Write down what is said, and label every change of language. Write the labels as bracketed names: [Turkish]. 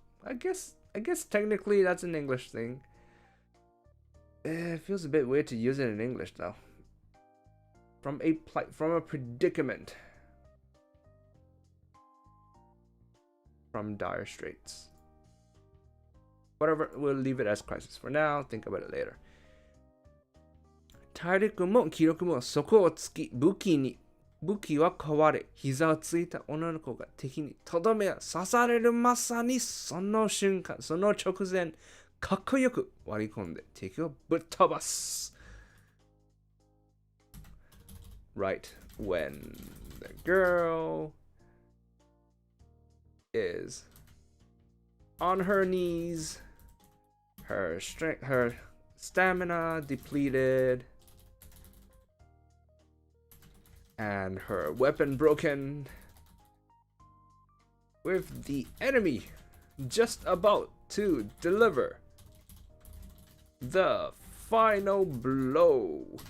[English] I guess technically that's an English thing. It feels a bit weird to use it in English though. From a predicament. From dire straits. whatever, we'll leave it as crisis for now. Think about it later. [Japanese] 体力も気力も底をつき、武器は壊れ、膝をついた女の子が敵にとどめを刺されるまさにその瞬間、その直前、かっこよく割り込んで敵をぶっ飛ばす。 [English] Right when the girl is on her knees, her stamina depleted, and her weapon broken, with the enemy just about to deliver the final blow.